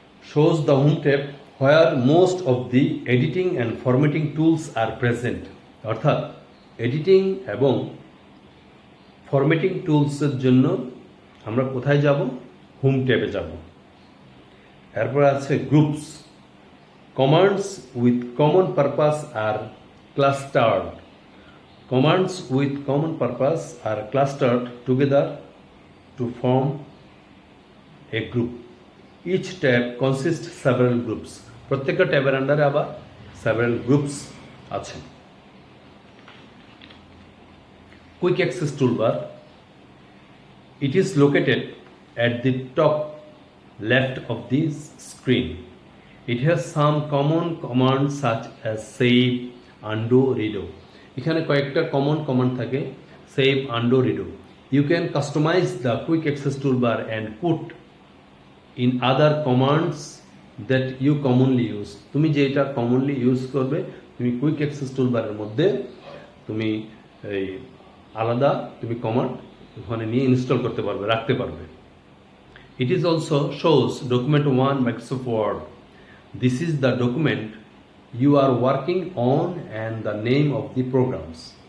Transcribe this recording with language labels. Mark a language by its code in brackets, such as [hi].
[en] shows the home tab where most of the editing and formatting tools are present. [bn] অর্থাৎ editing এবং formatting টুলসের জন্য আমরা কোথায় যাব? হোম ট্যাবে যাব। এরপর আছে groups. [en] Commands with common purpose are clustered. Commands with common purpose are clustered together to form a group. Each tab consists several groups. [bn] প্রত্যেকটা ট্যাবের আন্ডারে আবার [en] several groups [bn] আছে। [en] Quick access toolbar. It is located at the top left of this screen. It has some common commands such as save, undo, redo. [bn] এখানে কয়েকটা common command থাকে, save, undo, redo. [en] You can customize the quick access toolbar and put in other commands that you commonly use. [bn] তুমি যেটা commonly use করবে তুমি quick access টুলবারের মধ্যে তুমি এই আলাদা তুমি কমান্ড ওখানে নিয়ে ইনস্টল করতে পারবে, রাখতে পারবে। [en] It is also shows document 1 Microsoft Word. This is the document you are working on and the name of the programs.